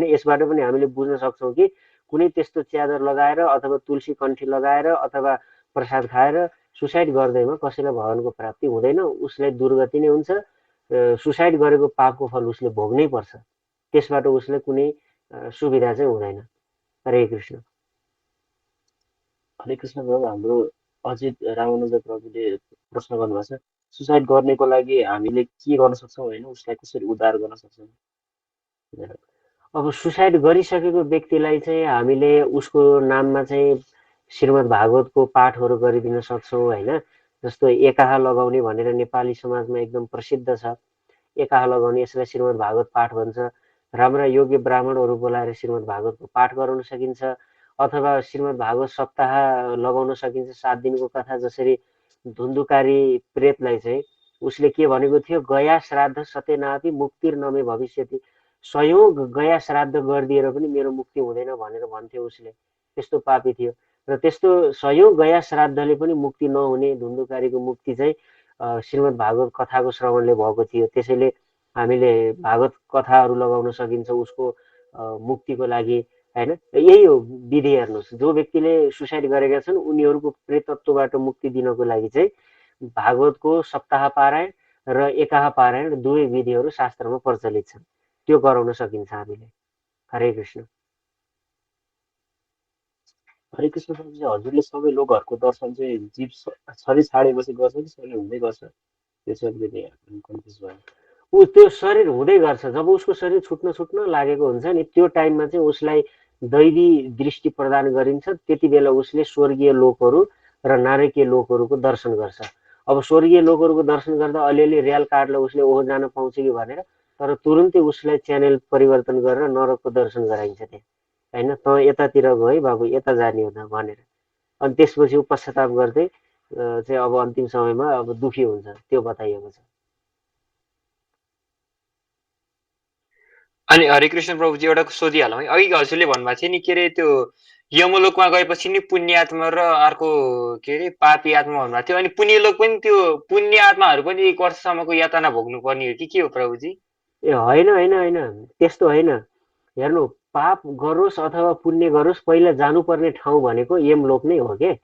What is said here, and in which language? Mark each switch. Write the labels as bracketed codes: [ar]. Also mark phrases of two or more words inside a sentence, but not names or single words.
[ne] यसबाट पनि हामीले बुझ्न सक्छौँ कि कुनै त्यस्तो च्यादर लगाएर अथवा तुलसी कण्ठी लगाएर अथवा प्रसाद खाएर सुसाइड गर्दैमा कसैलाई भगवानको प्राप्ति हुँदैन, उसलाई दुर्गति नै हुन्छ। सुसाइड गरेको पापको फल उसले भोग्नै पर्छ, त्यसबाट उसलाई कुनै सुविधा चाहिँ हुँदैन। हरे कृष्ण। हरे कृष्ण प्रभु, हाम्रो अजित रामानुज प्रभुले प्रश्न गर्नुभएको छ, सुसाइड गर्नेको लागि हामीले के गर्न सक्छौँ होइन, उसलाई कसरी उद्धार गर्न सक्छौँ? अब सुसाइड गरिसकेको व्यक्तिलाई चाहिँ हामीले उसको नाममा चाहिँ श्रीमद् भागवतको पाठहरू गरिदिन सक्छौँ होइन। जस्तो एकाहा लगाउने भनेर नेपाली समाजमा एकदम प्रसिद्ध छ। एकाहा लगाउने, यसलाई श्रीमद् भागवत पाठ भन्छ। राम्रा योग्य ब्राह्मणहरू बोलाएर श्रीमद् भागवतको पाठ गराउन सकिन्छ, अथवा श्रीमद् भागवत सप्ताह लगाउन सकिन्छ, 7 दिनको कथा। जसरी धुन्धुकारी प्रेतलाई चाहिँ उसले के भनेको थियो, [sa] गया श्राद्ध सत्यनापि मुक्तिर नमे भविष्यति, [ne] 100 गया श्राद्ध गरिदिएर पनि मेरो मुक्ति हुँदैन भनेर भन्थ्यो उसले। त्यस्तो पापी थियो। र त्यस्तो 100 गया श्राद्धले पनि मुक्ति नहुने धुन्धुकारीको मुक्ति चाहिँ श्रीमद् भागवत कथाको श्रवणले भएको थियो। त्यसैले हामीले भागवत कथाहरू लगाउन सकिन्छ उसको मुक्तिको लागि होइन। यही हो विधि। हेर्नुहोस्, जो व्यक्तिले सुसाइड गरेका छन् उनीहरूको प्रेतत्वबाट मुक्ति दिनको लागि चाहिँ भागवतको सप्ताह पारायण र एकाह पारायण दुवै विधिहरू शास्त्रमा प्रचलित छन्, त्यो गराउन सकिन्छ हामीले। हरे कृष्ण। हरे कृष्ण प्रभुजी, हजुरले सबै लोकहरूको दर्शन चाहिँ जीव शरीर छाडेपछि गर्छ कि शरीर हुँदै गर्छ? त्यो चाहिँ अलिकति कन्फ्युज भयो। ऊ त्यो शरीर हुँदै गर्छ, जब उसको शरीर छुट्न लागेको हुन्छ नि, त्यो टाइममा चाहिँ उसलाई दैवी दृष्टि प्रदान गरिन्छ। त्यति बेला उसले स्वर्गीय लोकहरू र नारकीय लोकहरूको दर्शन गर्छ। अब स्वर्गीय लोकहरूको दर्शन गर्दा अलिअलि र्याल काट्ला उसले ओहो जान पाउँछ कि भनेर, तर तुरुन्तै उसलाई च्यानल परिवर्तन गरेर नरकको दर्शन गराइन्छ त्यहाँ होइन। त यतातिर गयो है बाबु, यता जाने हो त भनेर। अनि त्यसपछि ऊ पश्चाताप गर्दै चाहिँ अब अन्तिम समयमा अब दुखी हुन्छ, त्यो बताइएको छ। अनि हरे कृष्ण प्रभुजी, एउटा सोधिहालौँ है। अघि हजुरले भन्नुभएको थियो नि, के अरे त्यो यमलोकमा गएपछि नि पुण्य आत्मा र अर्को के अरे पापी आत्मा भन्नुभएको थियो। अनि पुण्यलोक पनि त्यो पुण्य आत्माहरू पनि 1 वर्षसम्मको यातना भोग्नु पर्ने हो कि के हो प्रभुजी? ए होइन होइन होइन, त्यस्तो होइन। हेर्नु, पाप गरोस् अथवा पुण्य गरोस्, पहिला जानुपर्ने ठाउँ भनेको यमलोक नै हो के।